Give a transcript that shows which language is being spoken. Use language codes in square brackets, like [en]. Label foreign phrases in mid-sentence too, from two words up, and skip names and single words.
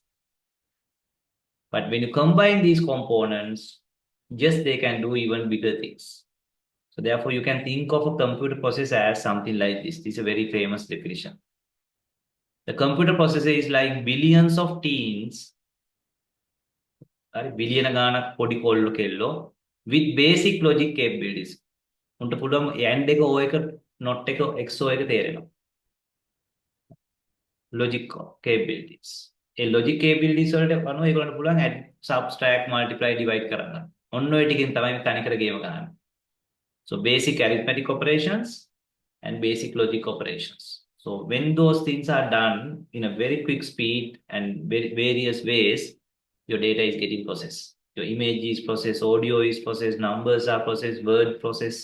[en] But when you combine these components, just they can do even bigger things. So therefore, you can think of a computer processor as something like this. This is a very famous definition. The computer processor is like billions of teens, billion [si] ගානක් පොඩි කොල්ලෝ කෙල්ලෝ [en] with basic logic capabilities. [si] උන්ට පුළුවන් AND එක O එක NOT එක XOR එක තේරෙනවා. [en] Logic capabilities. logic capabilities [si] වලට අනුව ඒගොල්ලන්ට පුළුවන් [en] add, subtract, multiply, divide කරන්න. [si] ඔන්න ඔය ටිකෙන් තමයි මේ තනිකර ගේම ගහන්නේ. [en] So basic arithmetic operations and basic logic operations. So when those things are done in a very quick speed and various ways, your data is getting processed. Your image is processed, audio is processed, numbers are processed, word processed.